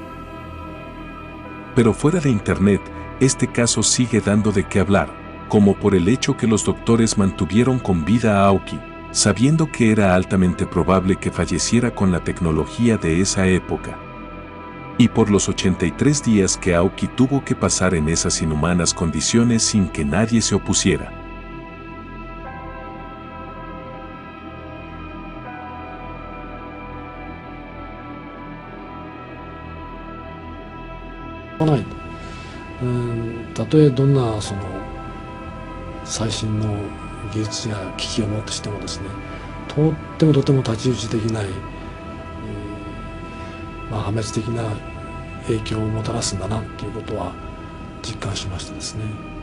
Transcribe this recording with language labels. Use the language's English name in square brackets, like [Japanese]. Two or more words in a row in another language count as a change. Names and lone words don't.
[Spanish] Pero fuera de internet, este caso sigue dando de qué hablar, como por el hecho que los doctores mantuvieron con vida a Aoki, sabiendo que era altamente probable que falleciera con la tecnología de esa época. Y por los 83 días que Aoki tuvo que pasar en esas inhumanas condiciones sin que nadie se opusiera. [Japanese] たとえどんな最新の技術や機器を持ってしてもですね、とっても太刀打ちできない、破滅的な影響をもたらすんだなということは実感しましたですね。